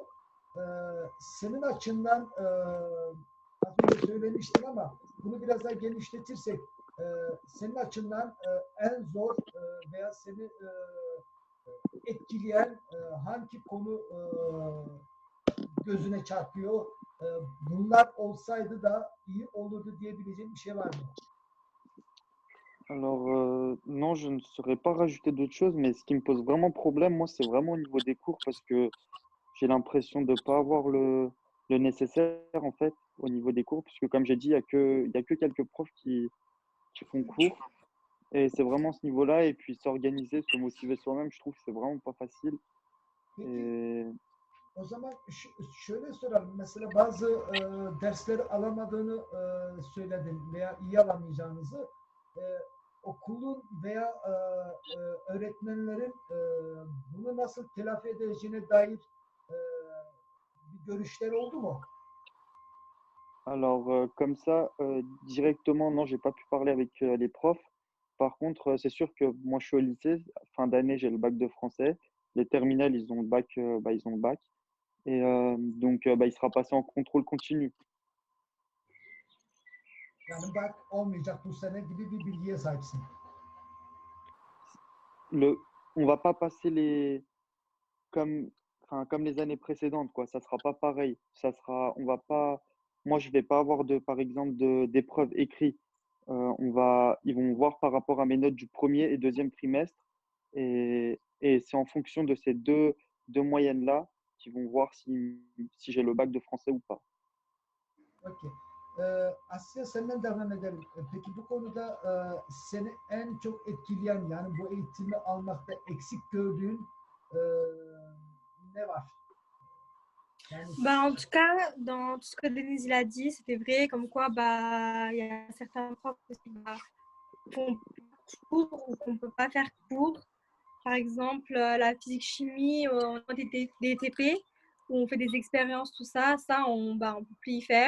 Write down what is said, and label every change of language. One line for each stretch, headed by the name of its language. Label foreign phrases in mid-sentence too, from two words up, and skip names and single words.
Turkish: Senin açından az önce söylemiştin ama bunu biraz daha genişletirsek senin açından en zor veya seni etkileyen hangi konu gözüne çarpıyor? Bunlar olsaydı da iyi olurdu diyebileceğim bir şey var mı?
French: Alors, non, je ne saurais pas rajouter d'autres choses, mais ce qui me pose vraiment problème, moi, c'est vraiment au niveau des cours parce que j'ai l'impression de ne pas avoir le nécessaire, en fait, au niveau des cours, puisque comme j'ai dit, il y a que quelques profs qui font cours. Et c'est vraiment ce niveau-là. Et puis s'organiser, se motiver soi-même, je trouve que c'est vraiment pas facile.
Turkish: Peki,
French: Et
Turkish: o zaman şöyle soralım. Mesela bazı dersleri alamadığını söyledin veya iyi alamayacağınızı. Okulun veya öğretmenlerin bunu nasıl telafi edeceğine dair bir görüşleri oldu mu?
French: alors, comme ça, directement, non, j'ai pas pu parler avec les profs. Par contre, c'est sûr que moi, je suis au lycée. Fin d'année, j'ai le bac de français. Les terminales, ils ont le bac, ils ont le bac. Et donc, il sera passé en contrôle continu.
Turkish: Yani bak olmayacak bu sene gibi bir bilgiye sahipsin.
French: On va pas passer comme, comme les années précédentes, quoi. Ça sera pas pareil. On va pas, moi, je vais pas avoir par exemple, d'épreuves écrites. Ils vont voir par rapport à mes notes du premier et deuxième trimestre. Et c'est en fonction de ces deux moyennes-là qu'ils vont voir si j'ai le bac de français ou pas.
Turkish: Okay. Asya senden devam edelim. Peki bu konuda seni en çok etkileyen yani bu eğitimi almakta eksik gördüğün ne var? Yani
French: Bah, en tout cas, dans tout ce que Denise il a dit, c'était vrai, comme quoi bah, il y a certains profs qui font cours ou qu'on ne peut pas faire cours. Par exemple, la physique-chimie, on a des TP où on fait des expériences, tout ça, on ne peut plus y faire.